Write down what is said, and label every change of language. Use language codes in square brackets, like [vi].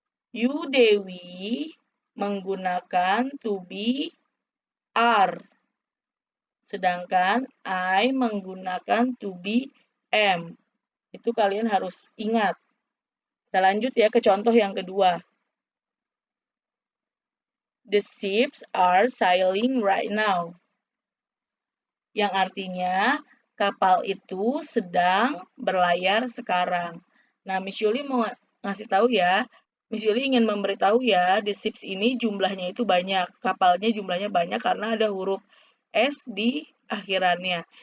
[id] You, Dewi menggunakan to be are. Sedangkan I menggunakan to be am. Itu kalian harus ingat. Kita lanjut ya ke contoh yang kedua. [en] The ships are sailing right now. [id] Yang artinya kapal itu sedang berlayar sekarang. Nah, Miss Yuli mau ngasih tahu ya. Miss Yuli ingin memberitahu ya, the ships ini jumlahnya itu banyak. Kapalnya jumlahnya banyak karena ada huruf S di akhirannya.